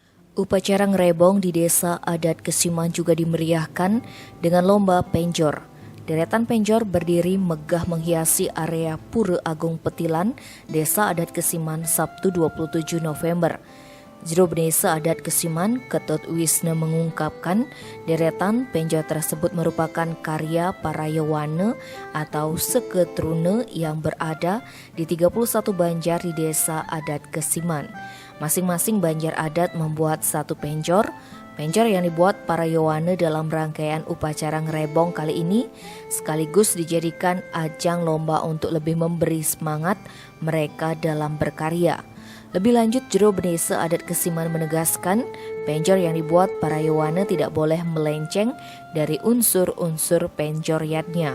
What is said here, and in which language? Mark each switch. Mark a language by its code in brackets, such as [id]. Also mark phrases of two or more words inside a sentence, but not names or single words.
[id] Upacara Ngrebong di Desa Adat Kesiman juga dimeriahkan dengan lomba penjor. Deretan penjor berdiri megah menghiasi area Pura Agung Petilan, Desa Adat Kesiman, Sabtu 27 November. Juru Desa Adat Kesiman, Ketut Wisne mengungkapkan, deretan penjor tersebut merupakan karya para Yawana atau Seketrune yang berada di 31 banjar di Desa Adat Kesiman. Masing-masing banjar adat membuat satu penjor. Penjor yang dibuat para Yawana dalam rangkaian upacara Ngrebong kali ini sekaligus dijadikan ajang lomba untuk lebih memberi semangat mereka dalam berkarya. Lebih lanjut, Juru Desa Adat Kesiman menegaskan, penjor yang dibuat para Yawana tidak boleh melenceng dari unsur-unsur penjoriatnya.